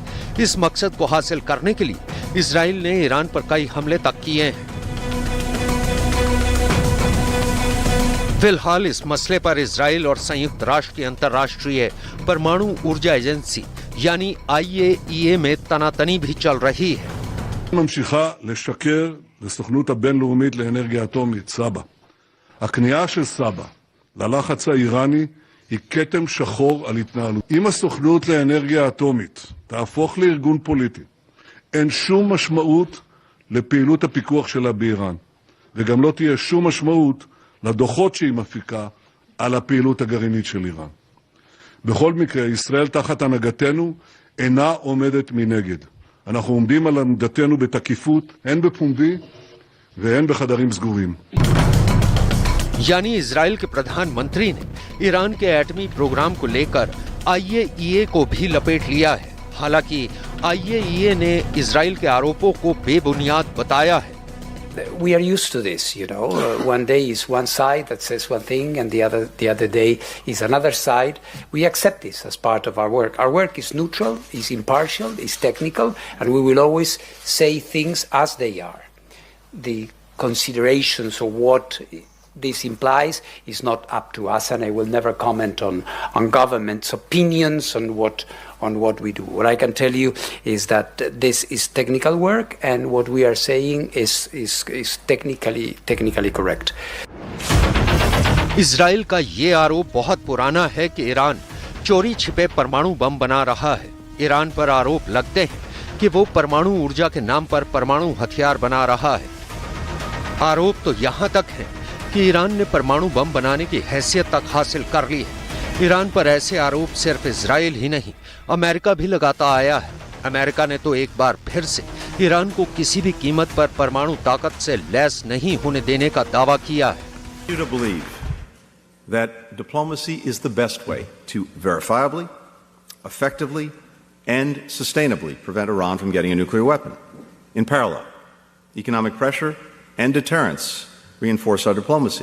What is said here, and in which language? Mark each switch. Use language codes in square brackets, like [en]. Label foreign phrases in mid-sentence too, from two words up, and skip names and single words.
[hi] इस मकसद को हासिल करने के लिए इजराइल ने ईरान पर कई हमले तक किए हैं। फिलहाल इस मसले पर इजराइल और संयुक्त राष्ट्र की अंतर्राष्ट्रीय परमाणु ऊर्जा एजेंसी यानी IAEA में तनातनी भी चल रही है। [he] ממשיכה לשקר לסוכנות הבינלאומית לאנרגיה אטומית, סבא. הכניעה של סבא ללחץ האיראני היא כתם שחור על התנהלות. אם הסוכנות לאנרגיה אטומית תהפוך לארגון פוליטי, אין שום משמעות לפעילות הפיקוח שלה באיראן, וגם לא תהיה שום משמעות לדוחות שהיא מפיקה על הפעילות הגרעינית של איראן. בכל מקרה, ישראל תחת הנהגתנו אינה עומדת מנגד. אנחנו עומדים על עמדתנו בתקיפות, הן בפומבי והן בחדרים סגורים. [hi] यानी इजराइल के प्रधानमंत्री ने ईरान के एटमी प्रोग्राम को लेकर IAEA को भी लपेट लिया है। हालांकि IAEA ने इजराइल के आरोपों को बेबुनियाद बताया है। [en] We are used to this, you know. One day is one side that says one thing, and the other day is another side. We accept this as part of our work. Our work is neutral, is impartial, is technical, and we will always say things as they are. The considerations of what this implies is not up to us, and I will never comment on government's opinions on what we do. What I can tell you is that this is technical work, and what we are saying is technically correct. [hi] इजराइल का ये आरोप बहुत पुराना है कि ईरान चोरी छिपे परमाणु बम बना रहा है। ईरान पर आरोप लगते हैं कि वो परमाणु ऊर्जा के नाम पर परमाणु हथियार बना रहा है। आरोप तो यहाँ तक है कि ईरान ने परमाणु बम बनाने की हैसियत तक हासिल कर ली है। ईरान पर ऐसे आरोप सिर्फ इजराइल ही नहीं, अमेरिका भी लगाता आया है। अमेरिका ने तो एक बार फिर से ईरान को किसी भी कीमत पर परमाणु ताकत से लैस नहीं होने देने का दावा किया है। [en] To believe that diplomacy is the best way to verifiably, effectively, and sustainably prevent Iran from getting a nuclear weapon. In parallel, economic pressure and deterrence reinforce our diplomacy.